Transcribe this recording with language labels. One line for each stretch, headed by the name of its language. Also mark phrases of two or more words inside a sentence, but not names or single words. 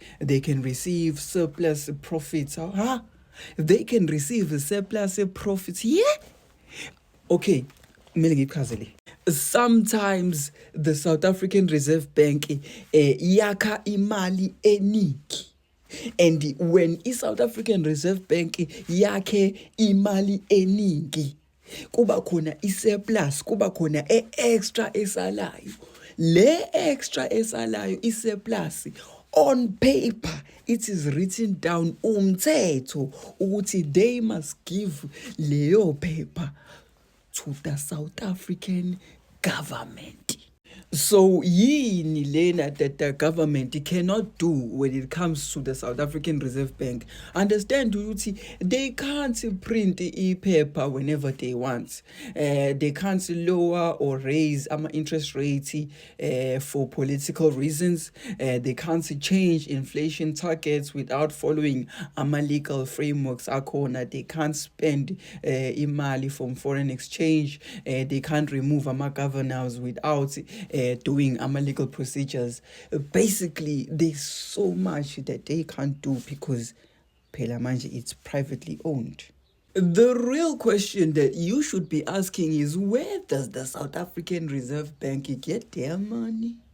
English: They can receive surplus profits. They can receive surplus profits. Yeah. Okay. Sometimes the South African Reserve Bank
Zulu: yakha imali eningi.
English: And when the South African Reserve Bank
Zulu: yakhe imali eningi, kuba khona i-surplus, kuba khona extra esalayo.
English: Le extra esalayo, i-surplus, on paper, it is written down
Zulu: umthetho ukuthi
English: they must give leyo paper to the South African government. So
Zulu: yini lena
English: that the government cannot do when it comes to the South African Reserve Bank? Understand ukuthi they can't print e-paper whenever they want. They can't lower or raise interest rates for political reasons. They can't change inflation targets without following legal frameworks akhona. They can't spend imali from foreign exchange. They can't remove governors without doing legal procedures. Basically, there's so much that they can't do because
Zulu: phela manje
English: it's privately owned. The real question that you should be asking is, where does the South African Reserve Bank get their money?